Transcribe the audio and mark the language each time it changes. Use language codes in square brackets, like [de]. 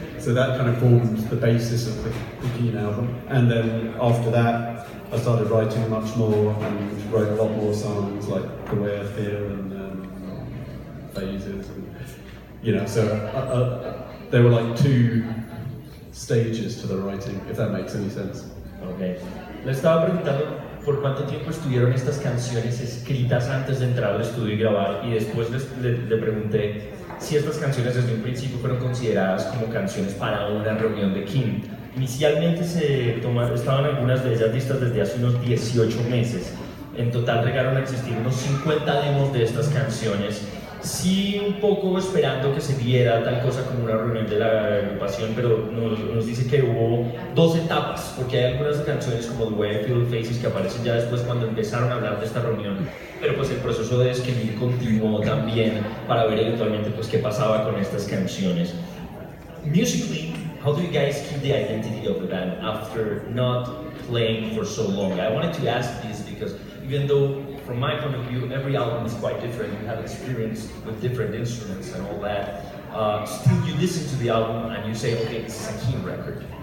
[en] So that kind of formed the basis of the Keane album. And then after that, I started writing much more and wrote a lot more songs like The Way I Feel and Phases. And, you know, so there were like two stages to the writing, if that makes any sense. Okay. [es] Le estaba preguntando por cuánto tiempo estuvieron estas canciones escritas antes de entrar al estudio y grabar, y después le pregunté si estas canciones desde un principio fueron consideradas como canciones para una reunión de Keane. Inicialmente estaban algunas de ellas listas desde hace unos 18 meses. En total llegaron a existir unos 50 demos de estas canciones. Sí, un poco esperando que se viera tal cosa como una reunión de la agrupación, pero nos dice que hubo dos etapas, porque hay algunas canciones como The Way I Feel, Faces, que aparecen ya después cuando empezaron a hablar de esta reunión, pero pues el proceso de escribir continuó también para ver eventualmente pues qué pasaba con estas canciones. [en] Musically, how do you guys keep the identity of the band after not playing for so long? I wanted to ask this because even though from my point of view, every album is quite different. You have experience with different instruments and all that. Still, you listen to the album and you say, okay, this is a Keane record.